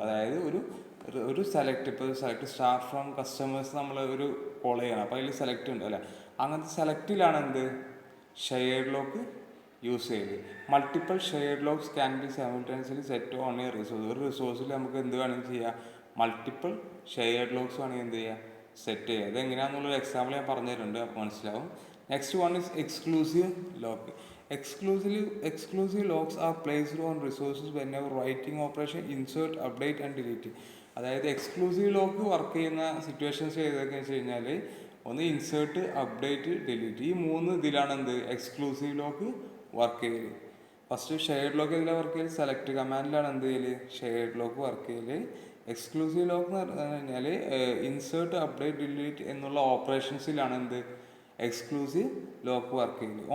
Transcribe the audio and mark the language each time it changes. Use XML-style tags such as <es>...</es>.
<ml>അതായത് ഒരു സെലക്ട്, ഇപ്പോൾ സെലക്ട് സ്റ്റാർട്ട് ഫ്രം കസ്റ്റമേഴ്സ് നമ്മൾ ഒരു കോൾ ചെയ്യണം, അപ്പോൾ അതിൽ സെലക്ട് ഉണ്ട് അല്ലേ, അങ്ങനത്തെ സെലക്റ്റിലാണ് എന്ത് ഷെയർഡ് ലോക്ക് യൂസ് ചെയ്ത്.</ml> <en>Multiple shared locks can be simultaneously set on a resource.</en> <ml>ഒരു റിസോഴ്സിൽ നമുക്ക് എന്ത് വേണമെങ്കിൽ ചെയ്യാം, മൾട്ടിപ്പിൾ ഷെയർഡ് ലോക്സ് വേണമെങ്കിൽ എന്ത് ചെയ്യുക, സെറ്റ് ചെയ്യുക. ഇത് എങ്ങനെയാണെന്നുള്ളൊരു എക്സാമ്പിൾ ഞാൻ പറഞ്ഞു തരുന്നുണ്ട്, അപ്പോൾ മനസ്സിലാവും.</ml> <en>Next one is exclusive lock. Exclusive locks are placed on resources whenever writing operation, insert, update and delete.</en> <ml>അതായത് എക്സ്ക്ലൂസീവ് ലോക്ക് വർക്ക് ചെയ്യുന്ന സിറ്റുവേഷൻസ് ഏതൊക്കെ വെച്ച് കഴിഞ്ഞാൽ ഒന്ന് ഇൻസേർട്ട്, അപ്ഡേറ്റ്, ഡിലീറ്റ്. ഈ 3 ഇതിലാണ് എന്ത് എക്സ്ക്ലൂസീവ് ലോക്ക് വർക്ക് ചെയ്യല്. ഫസ്റ്റ് ഷെയർഡ് ലോക്ക് ഇതിലാണ് വർക്ക് ചെയ്യല്, സെലക്ട് കമാൻഡിലാണ് എന്ത് ചെയ്യല് ഷെയർഡ് ലോക്ക് വർക്ക് ചെയ്യല്. എക്സ്ക്ലൂസീവ് ലോക്ക് എന്ന് പറഞ്ഞു കഴിഞ്ഞാൽ ഇൻസേർട്ട്, അപ്ഡേറ്റ്, ഡിലീറ്റ് എന്നുള്ള ഓപ്പറേഷൻസിലാണ് എന്ത് എക്സ്ക്ലൂസീവ് ലോക്ക് വർക്ക് ചെയ്യുന്നത്.</ml>